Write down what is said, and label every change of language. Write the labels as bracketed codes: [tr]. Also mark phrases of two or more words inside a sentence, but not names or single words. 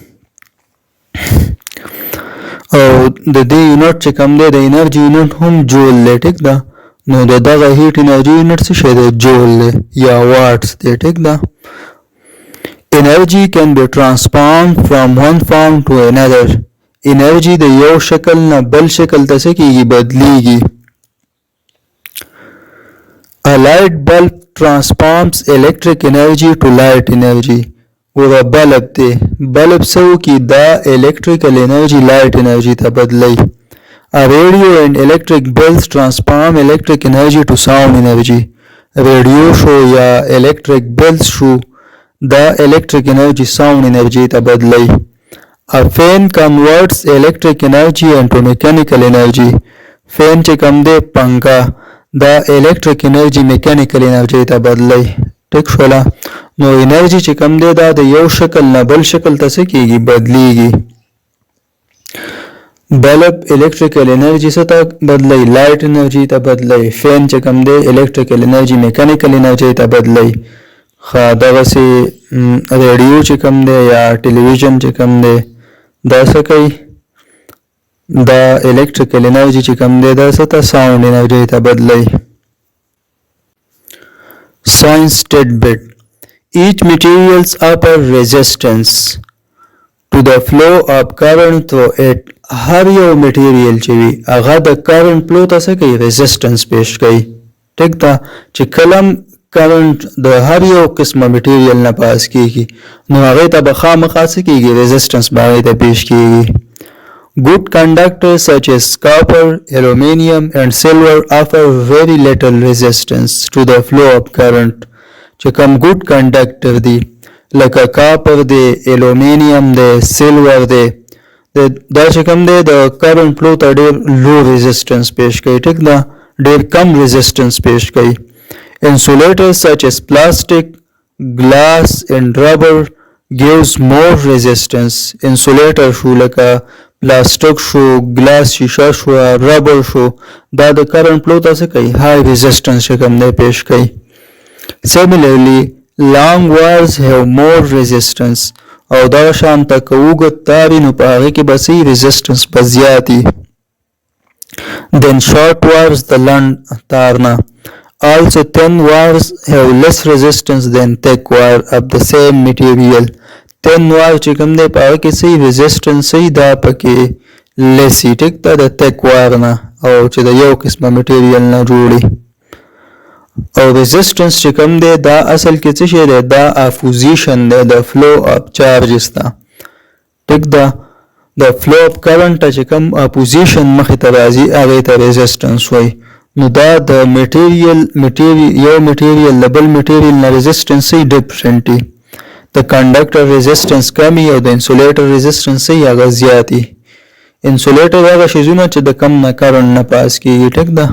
[ps] او د دې یونټ چې کوم دی د انرژي یونټ هم جول دی ټیک ده نو د دغه [en] heat energy [ps] یونټ څه شی دی جول دی یا واټس دی ټیک ده. [en] Energy can be transformed from one form to another. [ps] انرژي د یو شکل نه بل شکل ته څه کېږي بدلیږي. [en] A light bulb transforms electric energy to light energy. [ps] ګوره بلب دی بلب څه وکړي دا [en] electrical energy light energy [ps] ته بدلی. [en] A radio and electric bells transform electric energy to sound energy. [ps] Radio شو یا [en] electric bells [ps] شو دا [en] electric energy sound energy [ps] ته بدلی. [en] A fan converts electric energy into mechanical energy. [ps] fan چې کوم دی پنکه دا [en] electric energy mechanical energy [ps] ته بدلی ټیک شوله نو انرژي چې کوم دی دا د یو شکل نه بل شکل ته څه کېږي بدلیږي. بلب [en] electrical energy [ps] څه ته بدلی [en] light energy [ps] ته بدلی. فین چې کوم دی [en] electrical energy mechanical energy [ps] ته بدلی. ښه دغسې ریډیو چې کوم دی یا ټلویزیون چې کوم دی دا څه کوي دا [en] electrical energy [ps] چې کوم دی دا څه ته [en] sound energy [ps] ته بدلی. [en] Science tidbit. Each materials upper resistance to the flow of current through it. [ps] هر یو مټیریل چې وي هغه د [en] current flow [ps] ته څه کوي ریزسټنس پیش کوي ټیک ده چې کله کرنٹ د هر یو قسمه مټیریل نه پاس کیږي نو هغې ته به خامخا څه کیږي ریزسټنس به هغې ته پیش کیږي. [en] Good conductors such as copper, aluminum and silver offer very little resistance to the flow of current. [ps] چې کوم [en] good conductor [ps] دی لکه copper دی aluminum دی silver دی دا چې کوم دی د [en] current flow [ps] ته ډېر [en] low resistance [ps] پیش کوي ټیک ده ډېر کم resistance پیش کوي. [en] Insulators such as plastic, glass and rubber gives more resistance. [ps] Insulator شو لکه پلاستیک شو ګلاس شیشه شو ربر شو دا د [en] current flow [ps] ته څه کوي [en] high resistance [ps] چې کوم دی پیش کوي. [en] Similarly, long wires have more resistance [ps] او دا شان ته که اوږد تار وي نو په هغې کې به څه resistance به زیات وي [en] then short wires [ps] د لنډ تار نه. [en] Also, thin wires have less resistance than thick wire of the same material. Thin wire [ps] چې کوم دی په هغه کې څه resistance څه دا پکې less وي ټیک ده د [en] thick wire [ps] نه او چې د یو قسمه مټیریل نه جوړي. او resistance چې کوم دی دا اصل کې څه شی دی دا opposition دی د [en] flow of charges [ps] ته ټیک ده د [en] flow of current [ps] چې کوم opposition مخې ته راځي هغې ته resistance وایي. نو دا د یو میټیریل له بل میټیریل نه ریزسټنس یې ډفرنټ وي د کنډکټر ریزسټنس کم وي او د انسولیټر ریزسټنس یې هغه زیات وي. انسولیټر هغه شیزونه چې د کم نه کرنټ نه پاس کیږي ټیک ده.